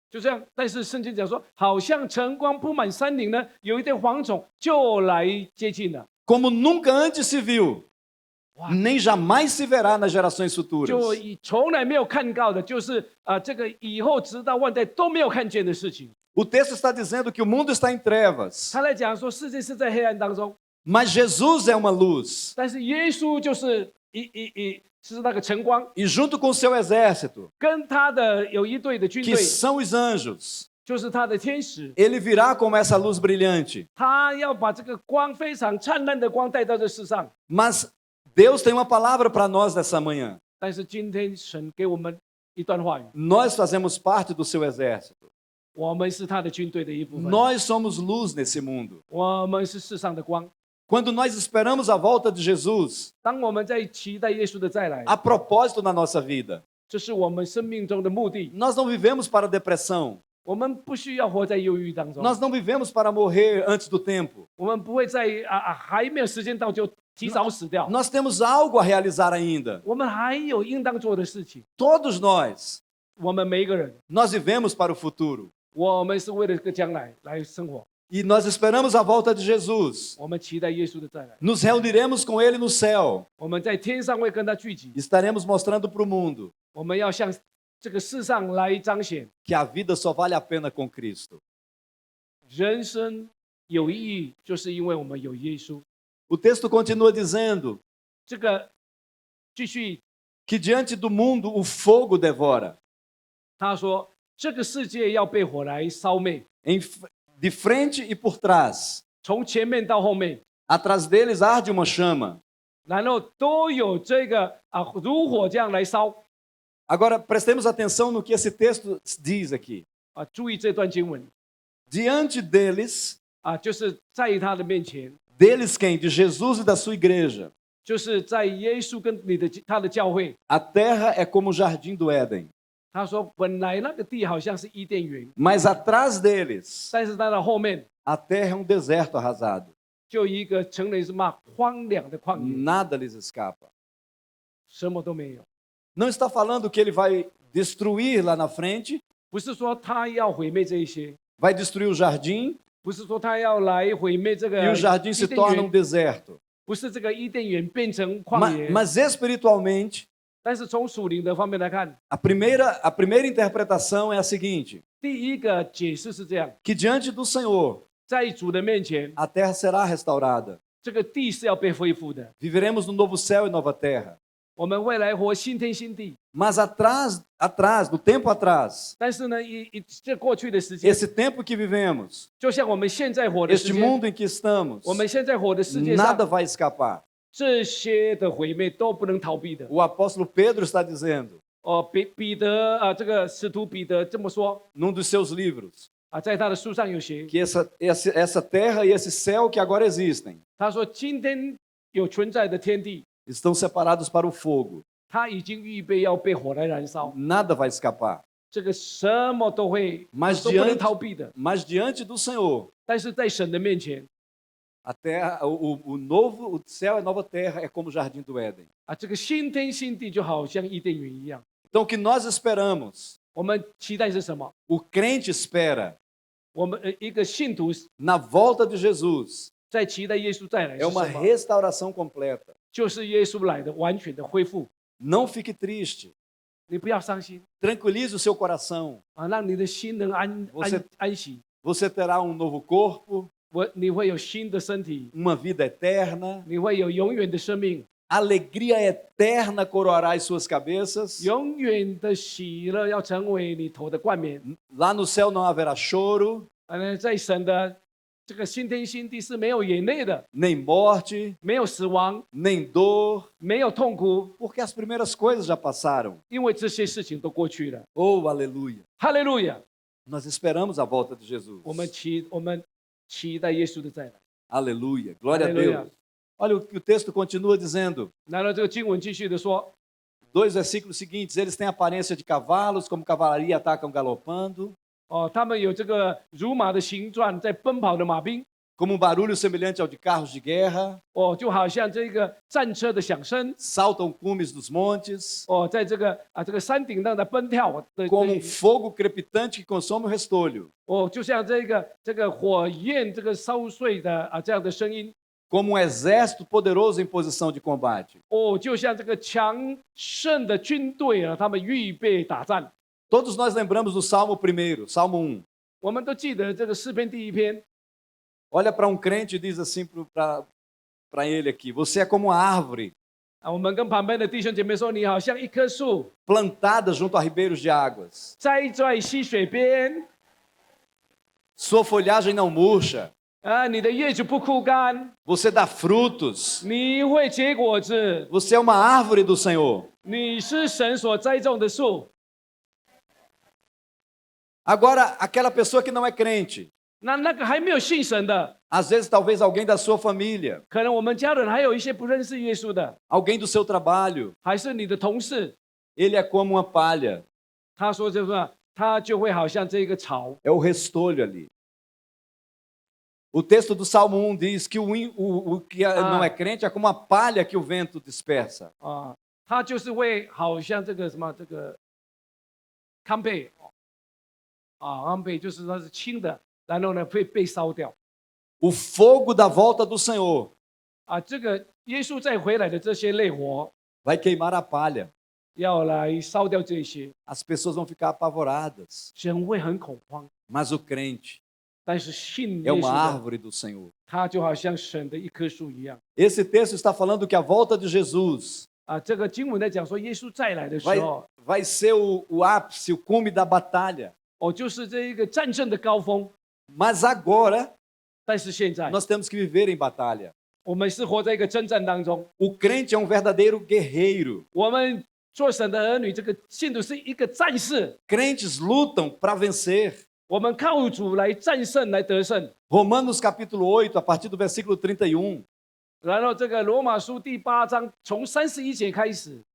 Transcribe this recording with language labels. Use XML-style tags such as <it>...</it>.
<zh>就这样，但是圣经讲说，好像晨光铺满山岭呢，有一点蝗虫就来接近了，</zh> <pt>Como nunca antes se viu, Uau. nem jamais se verá nas gerações futuras.</pt> <zh>就从来没有看到的，就是这个以后直到万代都没有看见的事情。</zh> <pt>O texto está dizendo que o mundo está em trevas,</pt> <zh>他来讲说，世界是在黑暗当中，</zh> <pt>mas Jesus é uma luz.</pt> <zh>但是耶稣就是是那个晨光，</zh> <pt>E junto com o seu exército,</pt> <zh>跟他的有一队的军</zh> <pt>que</pt> <zh>队，</zh> <pt>são os anjos,</pt> <zh>就是他的天使，</zh> <pt>ele virá como essa luz brilhante.</pt> <zh>他要把这个光非常灿烂的光带到这世上。</zh> <pt>Mas Deus tem uma palavra para nós nessa manhã.</pt> <zh>但是今天神给我们一段话语，</zh> <pt>Nós fazemos parte do seu exército.</pt> <zh>我们是他的军队的一部分，</zh> <pt>Nós somos luz nesse mundo.</pt> <zh>我们是世上的光。</zh> <pt>Quando nós esperamos a volta de Jesus,</pt> <zh>当我们在期待耶稣的再来，</zh> <pt>há propósito na nossa vida.</pt> <zh>这是我们生命中的目的。</zh> <pt>Nós não vivemos para depressão.</pt> <zh>我们不需要活在忧郁当中，</zh> <pt>Nós não vivemos para morrer antes do tempo.</pt> <zh>我们不会在还没有时间到就提早死掉。</zh> <pt>Nós temos algo a realizar ainda.</pt> <zh>我们还有应当做的事情。</zh> <pt>Todos nós,</pt> <zh>我们每一个人，</zh> <pt>nós vivemos para o futuro.</pt> <zh>我们是为了这个将来来生活。</zh> <pt>E nós esperamos a volta de Jesus.</pt> <zh>我们期待耶稣的再来，</zh> <pt>Nos reuniremos com Ele no céu.</pt> <zh>我们在天上会跟他聚集。</zh> <pt>Estaremos mostrando para o mundo</pt> <zh>我们要向这个世上来彰显</zh> <pt>que a vida só vale a pena com Cristo.</pt> <zh>人生有意义，就是因为我们有耶稣。</zh> <pt>O texto continua dizendo</pt> <zh>这个继续</zh> <pt>que diante do mundo o fogo devora.</pt> <zh>他说，这个世界要被火来烧灭，</zh> <pt>De frente e por trás.</pt> <zh>从前面到后面，</zh> <pt>Atrás deles arde uma chama.</pt> <zh>然后都有这个如火这样来烧。</zh> <pt>Agora, prestemos atenção no que esse texto diz aqui.</pt> <zh>注意这段经文</zh> <pt>Diante deles,</pt> <zh>就是在他的面前，</zh> <pt>deles quem? De Jesus e da sua igreja.</pt> <zh>就是在耶稣跟他的教会。</zh> <pt>A terra é como o jardim do Éden.</pt> <zh>他说，本来那个地好像是伊甸园，</zh> <pt>Mas atrás deles,</pt> <zh>但是它的后面</zh> <pt>a terra é um deserto arrasado.</pt> <zh>就一个成了什么荒凉的旷野，</zh> <pt>Nada lhes escapa.</pt> <zh>什么都没有。</zh> <pt>Não está falando que ele vai destruir lá na frente,</pt> <zh>不是说他要毁灭这一些，</zh> <pt>vai destruir o jardim</pt> <zh>不是说他要来毁灭这个</zh> <pt>e o jardim se</pt> <zh>伊甸</zh> <pt>torna um deserto.</pt> <zh>不是这个伊甸园变成旷野。</zh> <pt>Mas espiritualmente,</pt> <zh>但是从属灵的方面来看，</zh> <pt>a primeira interpretação é a seguinte:</pt> <zh>第一个解释是这样：</zh> <pt>que diante do Senhor</pt> <zh>在主的面前，</zh> <pt>a terra será restaurada.</pt> <zh>这个地是要被恢复的，</zh> <pt>Viveremos no novo céu e nova terra.</pt> <zh>我们未来活新天新地。</zh> <pt>Mas atrás, no tempo atrás,</pt> <zh>但是呢，这过去的时间，</zh> <pt>esse tempo que vivemos,</pt> <zh>就像我们现在活的时</zh> <pt>este</pt> <zh>间，</zh> <pt>mundo em que estamos,</pt> <zh>我们现在活的世界上，</zh> <pt>nada vai escapar.</pt> <zh>这些的毁灭都不能逃避的。</zh> <pt>O apóstolo Pedro está dizendo,</pt> <zh>彼得啊，这个使徒彼得这么说</zh> <pt>num dos seus livros,</pt> <zh>啊，在他的书上有写，</zh> <pt>que essa terra e esse céu que agora existem</pt> <zh>他说今天有存在的天地，</zh> <pt>estão separados para o fogo.</pt> <zh>他已经预备要被火来燃烧，</zh> <pt>Nada vai escapar.</pt> <zh>这个什么都会</zh> <pt>Mas</pt> <zh>都不能</zh> <pt>diante,</pt> <zh>逃避的。</zh> <pt>mas diante do Senhor,</pt> <zh>但是在神的面前</zh> <pt>a terra, o céu e a nova terra é como o jardim do Éden.</pt> <zh>啊，这个新天新地就好像伊甸园一样。</zh> <pt>Então o que nós esperamos,</pt> <zh>我们期待是什么？</zh> <pt>o crente espera</pt> <zh>我们一个信徒</zh> <pt>na volta de Jesus,</pt> <zh>在期待耶稣再来是</zh> <pt>é uma</pt> <zh>什么？</zh> <pt>restauração completa.</pt> <zh>就是耶稣来的完全的恢复。</zh> <pt>Não fique triste.</pt> <zh>你不要伤心</zh> <pt>Tranquilize o seu coração.</pt> <zh>啊，让你的心能安息。</zh> <pt>Você terá um novo corpo,</pt> <zh>你会有新的身体，</zh> <pt>uma vida eterna.</pt> <zh>你会有永远的生命，</zh> <pt>Alegria eterna coroará as suas cabeças.</pt> <zh>永远的喜乐要成为你头的冠冕。</zh> <pt>Lá no céu não haverá choro,</pt> <zh>在神的这个新天新地是没有眼泪的，</zh> <pt>nem morte,</pt> <zh>没有死亡，</zh> <pt>nem dor,</pt> <zh>没有痛苦，</zh> <pt>porque as primeiras coisas já passaram.</pt> <zh>因为这些事情都过去了。</zh> <pt>Oh, aleluia.</pt> <zh>哈利路亚！</zh> <pt>Nós esperamos a volta de Jesus.</pt> <zh>我们期待耶稣的再来。</zh> <pt>Aleluia. Glória a Aleluia. Deus. Olha o que o texto continua dizendo.</pt> <zh>然后这个经文继续的说，</zh> <pt>Dois versículos seguintes. Eles têm aparência de cavalos, como cavalaria atacam galopando.</pt> <zh>他们有这个如马的形状，在奔跑的马兵，</zh> <pt>Como um barulho semelhante ao de carros de guerra.</pt> <zh>就好像这个战车的响声，</zh> <pt>Saltam cumes dos montes.</pt> <zh>在这个山顶上的奔跳的，</zh> <pt>Como um fogo crepitante que consome o restolho.</pt> <zh>就像这个火焰这个烧碎的这样的声音，</zh> <pt>Como um exército poderoso em posição de combate.</pt> <zh>就像这个强盛的军队他们预备打仗。</zh> <pt>Todos nós lembramos do Salmo 1, Salmo 1.</pt> <zh>我们都记得这个诗篇第1篇，</zh> <pt>Olha para um crente e diz assim para ele aqui: Você é como uma árvore</pt> <zh>我们跟旁边的弟兄姐妹说，你好像一棵树</zh> <pt>plantada junto a ribeiros de águas.</pt> <zh>栽在溪水边，</zh> <pt>Sua folhagem não murcha.</pt> <zh>你的叶子不枯干，</zh> <pt>Você dá frutos.</pt> <zh>你会结果子，</zh> <pt>Você é uma árvore do Senhor.</pt> <zh>你是神所栽种的树。</zh> <pt>Agora, aquela pessoa que não é crente,</pt> <zh>那个还没有信神的，</zh> <pt>às vezes talvez alguém da sua família,</pt> <zh>可能我们家人还有一些不认识耶稣的，</zh> <pt>alguém do seu trabalho,</pt> <zh>还是你的同事，</zh> <pt>ele é como uma palha.</pt> <zh>他说就是说他就会好像这个草。</zh> <pt>É o restolho ali. O texto do Salmo 1 diz que o que não é crente é como uma palha que o vento dispersa.</pt> <zh>他就是会好像这个什么这个糠秕糠秕就是说是轻的，然后呢会被烧掉。</zh> <pt>O fogo da volta do Senhor</pt> <zh>这个耶稣再回来的这些烈火</zh> <pt>vai queimar a palha.</pt> <zh>要来烧掉这些，</zh> <pt>As pessoas vão ficar apavoradas.</pt> <zh>人会很恐慌。</zh> <pt>Mas o crente</pt> <zh>但是信</zh> <pt>é</pt> <zh>耶稣</zh> <pt>uma</pt> <zh>的，</zh> <pt>árvore do Senhor.</pt> <zh>他就好像神的一棵树一样。</zh> <pt>Esse texto está falando que a volta de Jesus</pt> <zh>这个经文在讲说，耶稣再来的时候，</zh> <pt>vai ser o ápice, o cume da batalha.</pt> <zh>就是这一个战争的高峰。</zh> <pt>Mas agora</pt> <zh>但是现在，</zh> <pt>nós temos que viver em batalha.</pt> <zh>我们是活在一个征战当中。</zh> <pt>O crente é um verdadeiro guerreiro.</pt> <zh>我们做神的儿女，这个信徒是一个战士。</zh> <pt>Crentes lutam para vencer.</pt> <zh>我们靠主来战胜，来得胜。</zh> <pt>Romanos capítulo 8, a partir do versículo 31,</pt> <zh>然后这个罗马书第8章从31节开始，</zh>